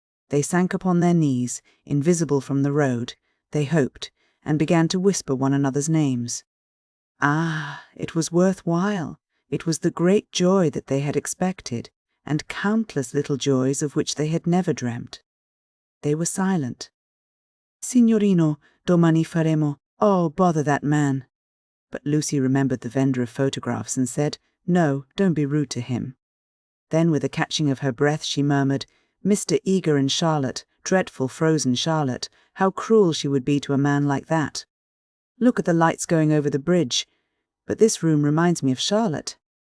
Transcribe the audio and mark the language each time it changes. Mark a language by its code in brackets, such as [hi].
[en] They sank upon their knees, invisible from the road, they hoped, and began to whisper one another's names. Ah, it was worth while. It was the great joy that they had expected, and countless little joys of which they had never dreamt. They were silent. [it] "Signorino, domani faremo." [en] "Oh, bother that man." But Lucy remembered the vendor of photographs and said, "No, don't be rude to him." Then, with a catching of her breath, she murmured, "Mr. Eager and Charlotte, dreadful frozen Charlotte, how cruel she would be to a man like that. Look at the lights going over the bridge. But this room reminds me of Charlotte."